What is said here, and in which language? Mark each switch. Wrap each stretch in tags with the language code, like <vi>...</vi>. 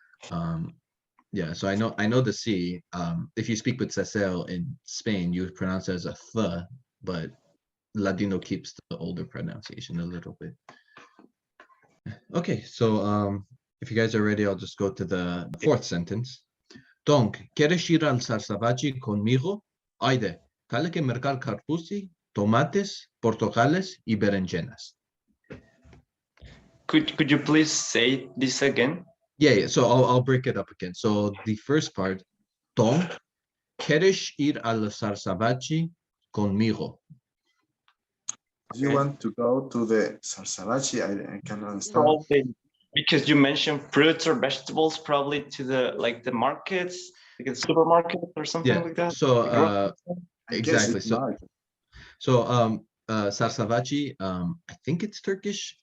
<en>Yeah, so I know the C. If you speak with Cecil in Spain, you would pronounce it as a th, but Ladino keeps the older pronunciation a little bit. Okay, so if you guys are ready, I'll just go to the 4th sentence.</en> <lad>Donc, ¿quieres ir al Sarsavaci conmigo? Hayde, cale que mercar carpusi, tomates, portocales y berenjenas.</lad> <en>Could you please say this again? Yeah. So I'll break it up again. So the first part,</en> <lad>donc, ¿quieres ir al Sarsavaci conmigo?</lad> <en>You want to go to the Sarsavaci? I can understand. Probably because you mentioned fruits or vegetables, probably to the markets, like a supermarket or something like that. So exactly. So Sarsavaci, I think it's Turkish.</en>